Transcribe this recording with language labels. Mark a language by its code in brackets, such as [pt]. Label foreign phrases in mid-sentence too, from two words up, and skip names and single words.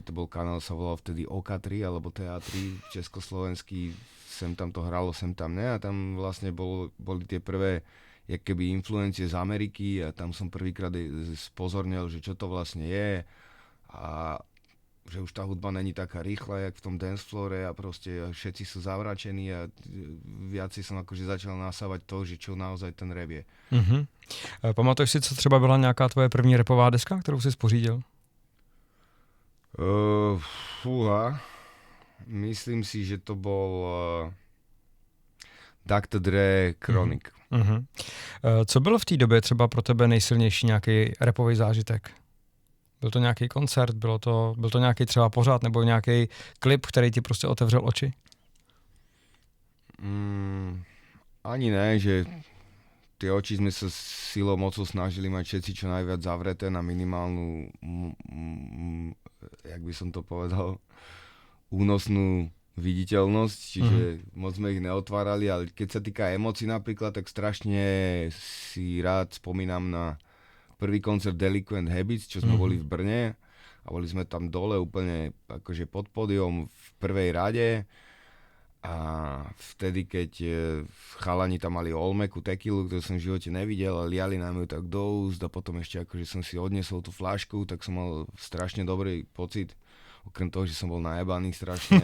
[sk] to bol kanál, sa volal vtedy OK3 alebo TA3 československý, sem tam to hralo, sem tam ne a tam vlastne boli tie prvé jak keby influencie z Ameriky a tam som prvýkrát spozornil, že čo to vlastne je a že už tá hudba není taká rýchla, jak v tom dancefloore a proste všetci sú zavračení a viacej som akože začal nasávať to, že čo naozaj ten rap je. [cs] Pamatuješ si, co třeba byla nějaká tvoje první rapová deska, kterou jsi spořídil? [sk] Myslím si, že to bol Dr. Dre Chronic. [cs] Co bylo v té době třeba pro tebe nejsilnější nějaký rapový zážitek? Byl to nějaký koncert, byl to nějaký třeba pořád nebo nějaký klip, který ti prostě otevřel oči? [sk] Ani ne, že tie oči sme sa silou mocou snažili mať všetci čo najviac zavreté na minimálnu, jak by som to povedal, únosnú viditeľnosť, čiže moc sme ich neotvárali, ale keď sa týka emócií napríklad, tak strašne si rád spomínam na prvý koncert Delinquent Habits, čo sme boli v Brne a boli sme tam dole úplne akože pod pódium v prvej rade a vtedy, keď chalani tam mali Olmeku tequilu, ktorú som v živote nevidel a liali nám ju tak do úst a potom ešte akože som si odnesol tú fľašku, tak som mal strašne dobrý pocit, okrem toho, že som bol najebaný strašne.